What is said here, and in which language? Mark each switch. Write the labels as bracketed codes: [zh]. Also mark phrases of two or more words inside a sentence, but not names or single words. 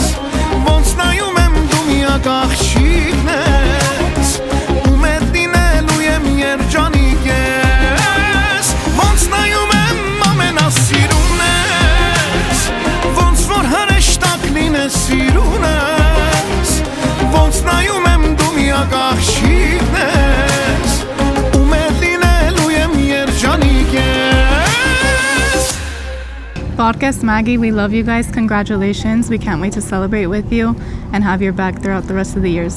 [hy] ոնց նայում եմ դու միակ աղջիկն ես, ում հետ լինելու եմ երջանիկ ես, ոնց նայում եմ ամենասիրուն ես, ոնց որ հրեշտակ լինես սիրուն ես, ոնց նայում եմ դու միակ աղջիկն ես, ում հետ լինելու եմ երջանիկ ես. [en] Podcast Maggie, we love you guys. Congratulations. We can't wait to celebrate with you and have your back throughout the rest of the years.